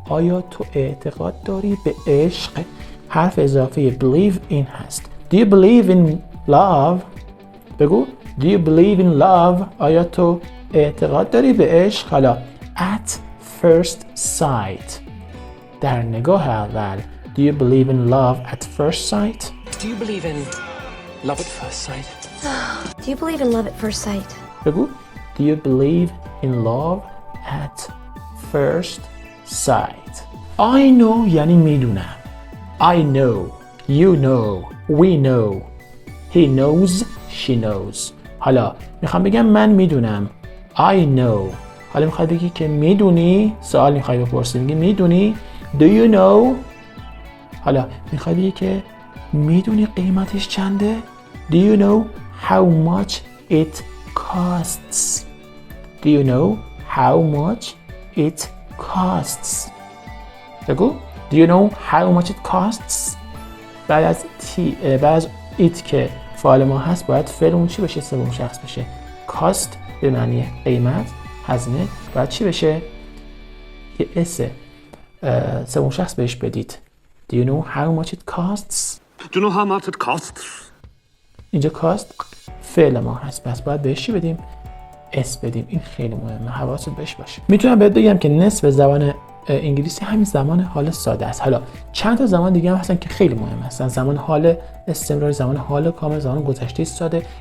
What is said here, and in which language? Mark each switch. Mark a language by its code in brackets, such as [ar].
[fa] آیا تو اعتقاد داری به عشق؟ حرف اضافه [en] believe in [fa] هست. [en] Do you believe in love? [fa] بگو [en] Do you believe in love? [fa] آیا تو اعتقاد داری به عشق؟ حالا [en] at first sight. [fa] در نگاه اول. [en] Do you believe in love at first sight? Do you believe in love at first sight? Do you believe in love at first sight? [fa] بگو [en] Do you believe in love at first sight? I know [fa] یعنی میدونم. [en] I know, you know, we know, he knows, she knows. [fa] حالا میخوام بگم من میدونم. [en] I know. [fa] حالا میخوای بگی که میدونی؟ سوال میخوای بپرسی، میگی میدونی؟ [en] Do you know؟ [fa] حالا میخوای بگی که میدونی قیمتش چنده؟ [en] Do you know how much it costs? Do you know how much it costs? [fa] بگو [en] Do you know how much it costs? [fa] بعد از it که فعال ما هست باید فعلمون چی بشه؟ سوم شخص بشه. cost به معنی قیمت، هزینه، باید چی بشه؟ یه اس سوم شخص بهش بدید. [en] Do you know how much it costs? Do you know how much it costs? [fa] اینجا کاست فعل ما هست، پس باید بهش چی بدیم؟ اس بدیم. این خیلی مهمه، حواست بهش باشه. میتونم بهت بگم که نصف زبان انگلیسی همین زمان حال ساده است. حالا چند تا زمان دیگه هم هستن که خیلی مهم هستن. زمان حال استمراری، زمان حال کامل، زمان گذشته ساده.